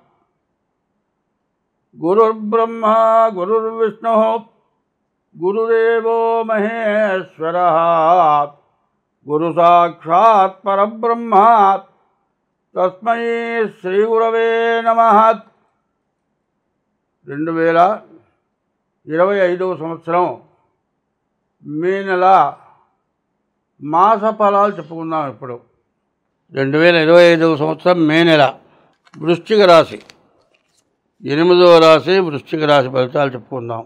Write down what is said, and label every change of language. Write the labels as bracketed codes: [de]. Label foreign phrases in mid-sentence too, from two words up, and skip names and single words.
[sa] गुरुर्ब्रह्मा गुरुर्विष्णुः गुरुदेवो महेश्वरः गुरुसाक्षात् परब्रह्म तस्मै श्रीगुरवे नमः। [te] 2025 సంవత్సరం మే నెల మాస ఫలాలు చెప్పుకుందాం. ఇప్పుడు 2025 సంవత్సరం మే నెల వృశ్చిక రాశి 8వ రాశి వృశ్చిక రాశి ఫలితాలు చెప్పుకుందాం.